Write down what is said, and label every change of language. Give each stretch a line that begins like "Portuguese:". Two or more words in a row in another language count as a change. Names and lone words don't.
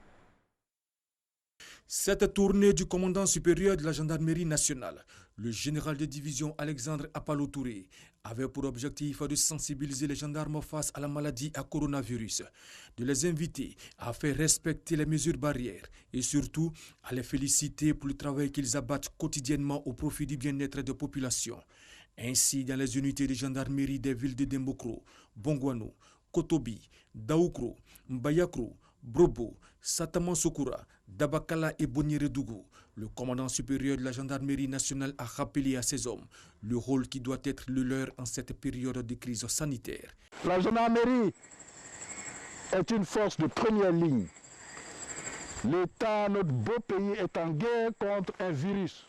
French: Cette tournée du commandant supérieur de la gendarmerie nationale, le général de division Alexandre Apalo-Touré, avait pour objectif de sensibiliser les gendarmes face à la maladie à coronavirus, de les inviter à faire respecter les mesures barrières et surtout à les féliciter pour le travail qu'ils abattent quotidiennement au profit du bien-être des populations. Ainsi, dans les unités de gendarmerie des villes de Dembokro, Bongouano, Kotobi, Daoukro, Mbayakro, Brobo, Sataman-Sokura, Dabakala et Boniredougou, le commandant supérieur de la gendarmerie nationale a rappelé à ses hommes le rôle qui doit être le leur en cette période de crise sanitaire. La gendarmerie est une force de première ligne. L'État, notre beau pays, est en guerre contre un virus.